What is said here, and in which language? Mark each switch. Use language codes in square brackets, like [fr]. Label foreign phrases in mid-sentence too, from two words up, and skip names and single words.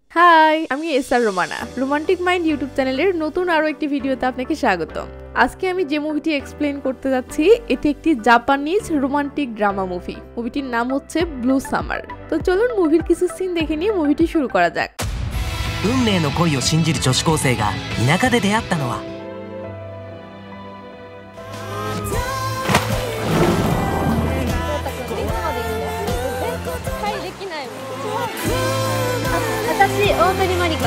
[bn] হাই, আমি এসআর রোমানা। রোমান্টিক মাইন্ড ইউটিউব চ্যানেলের নতুন আরো একটি ভিডিওতে আপনাকে স্বাগতম। আজকে আমি যে মুভিটি এক্সপ্লেন করতে যাচ্ছি এটি একটি [en] Japanese romantic drama movie. [bn] মুভিটির নাম হচ্ছে ব্লু সামার। তো চলুন মুভির কিছু সিন দেখে নিয়ে মুভিটি শুরু করা যাক। [ja] 運命の恋を信じる女子高生が田舎で出会ったのは私、大鳥まりか。